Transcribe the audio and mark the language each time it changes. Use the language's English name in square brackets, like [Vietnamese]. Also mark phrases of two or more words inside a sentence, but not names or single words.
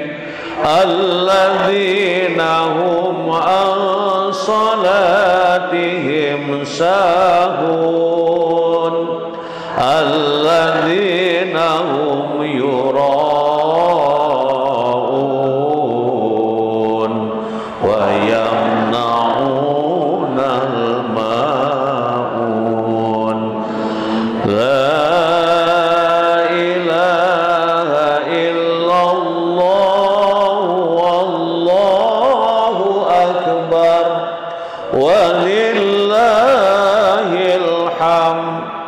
[Arabic] الذين هم عن صلاتهم ساهون الذين هم يراءون ويمنعون الماعون. لا إله إلا الله والله أكبر ولله الحمد.